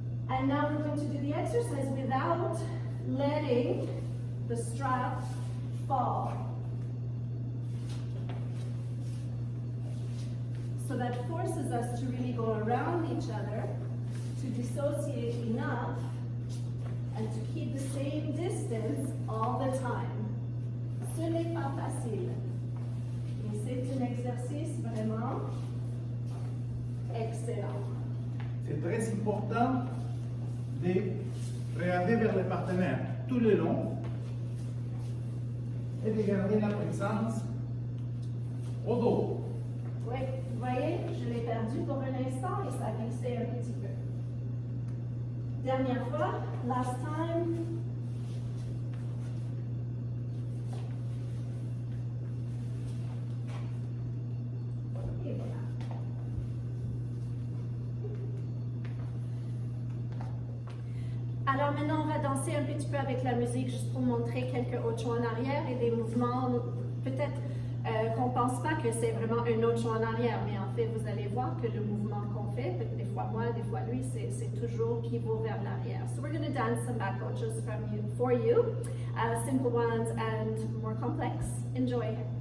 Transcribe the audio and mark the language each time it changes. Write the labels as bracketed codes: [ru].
[en] And now we're going to do the exercise without letting the strap fall. So that forces us to really go around each other, to dissociate enough, and to keep the same distance all the time. [fr] Ce n'est pas facile, mais c'est un exercice vraiment excellent. C'est très important de regarder vers le partenaire tout le long et de garder la présence au dos. Oui, vous voyez, je l'ai perdu pour un instant et ça a glissé un petit peu. Dernière fois, [en] last time. [fr] Et voilà. Alors maintenant, on va danser un petit peu avec la musique, juste pour montrer quelques ochos en arrière et des mouvements, peut-être qu'on ne pense pas que c'est vraiment un ocho en arrière, mais en fait, vous allez voir que le mouvement qu'on fait, des fois moi, des fois lui, c'est toujours pivot vers l'arrière. [en] So we're going to dance some back ochos for you, simple ones and more complex. Enjoy.